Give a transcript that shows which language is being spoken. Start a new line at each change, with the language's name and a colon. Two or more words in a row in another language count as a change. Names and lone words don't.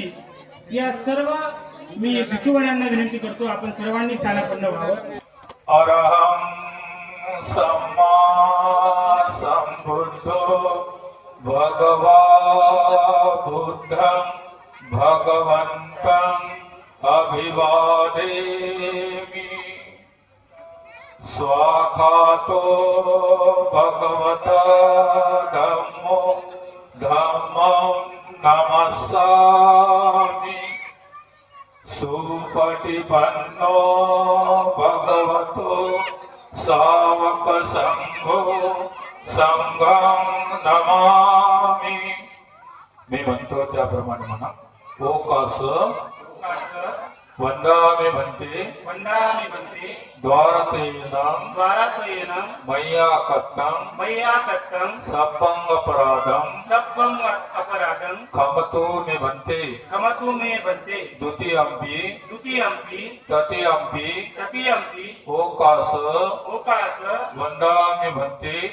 Marathi: या सर्व मी भिक्षुगणांना विनंती करतो आपण सर्वांनी स्थानापन्न व्हावं.
Pali: अरहं सम्मा सम्बुद्धो भगवा बुद्धं भगवन्तं अभिवादेमि. स्वाखातो भगवता धम्मो धम्मं नमस्सामि. सुपटिपन्नो भगवतो सावक संघो संघं नमामि.
Marathi: मी म्हणतो त्याप्रमाणे म्हणा.
Pali: ओकास वंदामि भन्ते वंदामि भन्ते द्वारतेनं मय्याकत्तं सब्बं अपराधं खमतो मे भन्ते द्वितीयंपि तृतीयंपि ओकास वंदामि भन्ते